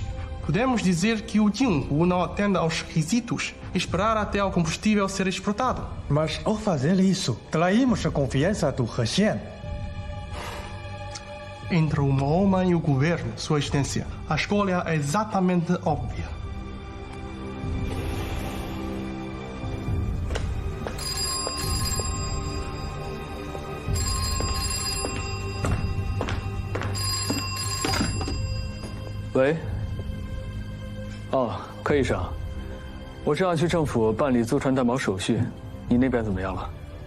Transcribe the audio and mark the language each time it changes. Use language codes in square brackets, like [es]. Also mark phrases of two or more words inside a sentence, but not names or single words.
[pt] Podemos dizer que o Jinhu não atende aos requisitos e esperar até o combustível ser exportado. Mas ao fazer isso, traímos a confiança do Russian. Entre uma homem e o governo, Sua Excelência, a escolha é exatamente óbvia. [zh] 喂。哦，柯医生，我正要去政府办理租船担保手续，你那边怎么样了？